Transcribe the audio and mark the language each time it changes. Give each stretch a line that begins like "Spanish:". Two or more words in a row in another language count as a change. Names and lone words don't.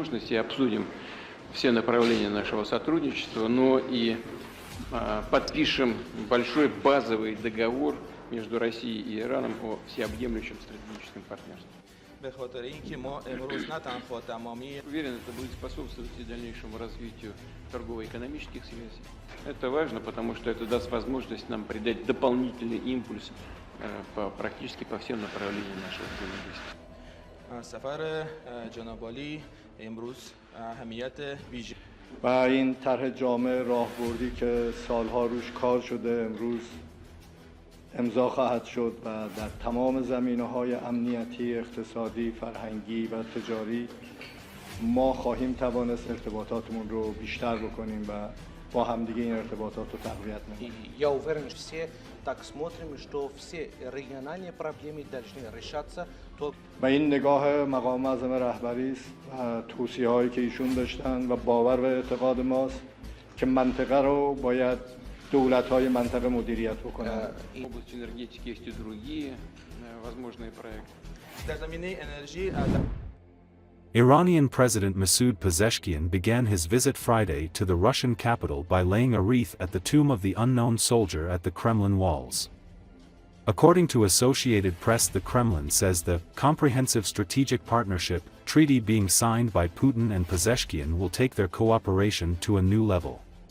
Russian: и обсудим все направления нашего сотрудничества, но и подпишем большой базовый договор между Россией и Ираном о всеобъемлющем стратегическом партнерстве. Уверен, это будет способствовать и дальнейшему развитию торгово-экономических связей. Это важно, потому что это даст возможность нам придать дополнительный импульс практически по всем направлениям нашего взаимодействия.
Persian: سفر جناب عالی امروز اهمیت ویژه و این طرح جامع راهبردی که سالها روش کار شده امروز امضا خواهد شد و در تمام زمینه‌های امنیتی، اقتصادی، فرهنگی و تجاری ما خواهیم توانست ارتباطاتمون رو بیشتر بکنیم و با همدیگه این ارتباطات رو تقویت کنیم.
Russian: Я уверен, что все так смотрим, что все региональные проблемы должны решаться.
Persian: و این نگاه مقام معظم رهبری است و توصیه‌هایی که ایشون داشتن و باور و اعتقاد ماست که منطقه رو باید دولت‌های منطقه مدیریت بکنن.
Russian: В области энергетики есть и другие возможные проекты.
Persian: در زمینه انرژی
English: Iranian President Masoud Pezeshkian began his visit Friday to the Russian capital by laying a wreath at the tomb of the unknown soldier at the Kremlin walls. According to Associated Press, the Kremlin says the Comprehensive Strategic Partnership treaty being signed by Putin and Pezeshkian will take their cooperation to a new level.